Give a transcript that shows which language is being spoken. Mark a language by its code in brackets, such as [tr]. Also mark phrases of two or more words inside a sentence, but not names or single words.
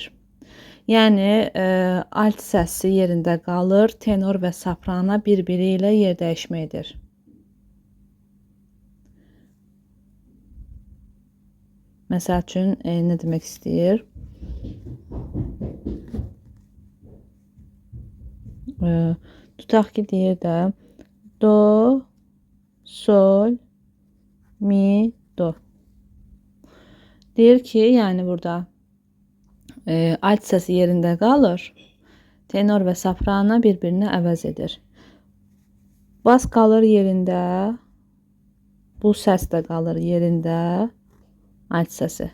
[az] Yəni alt səsi yerində qalır, tenor və soprana bir-biri ilə yer dəyişmə edir. Məsəl üçün nə demək istəyir? Tutaq ki, deyir də do, sol, mi, do. Deyir ki, yəni burada alt səsi yerində qalır. Tenor və soprano bir-birini əvəz edir. Bas qalır yerində. Bu səs də qalır yerində. Alt səsi.